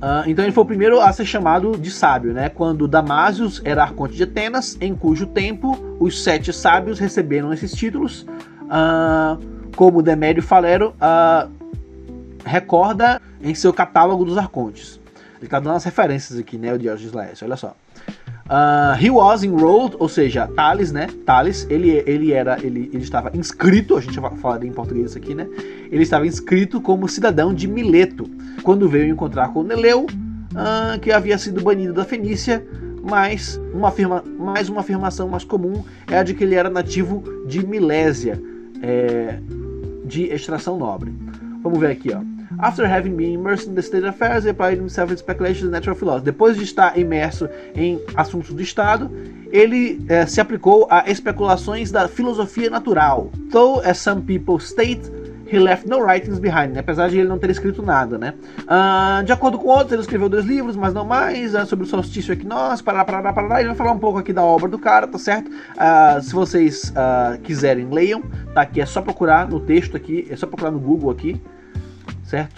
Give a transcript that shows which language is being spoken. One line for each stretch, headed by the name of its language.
Portuguese: Então ele foi o primeiro a ser chamado de sábio, né? Quando Damásios era arconte de Atenas, em cujo tempo os 7 sábios receberam esses títulos, como Demério Falero recorda em seu catálogo dos arcontes. Ele está dando as referências aqui, né? O Diógenes Laércio, olha só.
English: He was enrolled,
Portuguese: ou seja, Tales, né? Tales, ele estava inscrito, a gente vai falar em português isso aqui, né? Ele estava inscrito como cidadão de Mileto, quando veio encontrar com Neleu, que havia sido banido da Fenícia, mas uma afirmação mais comum é a de que ele era nativo de Milésia, de extração nobre. Vamos ver aqui, ó.
English: After having been immersed in the state affairs, he applied himself in speculations in natural philosophy.
Portuguese: Depois de estar imerso em assuntos do Estado, ele se aplicou a especulações da filosofia natural.
English: Though, as some people state, he left no writings behind.
Portuguese: Apesar de ele não ter escrito nada, né? De acordo com outros, ele escreveu 2 livros, mas não mais, sobre o solstício equinócio, parará. Ele vai falar um pouco aqui da obra do cara, tá certo? Se vocês quiserem, leiam. Tá aqui, é só procurar no texto aqui, é só procurar no Google aqui. Certo?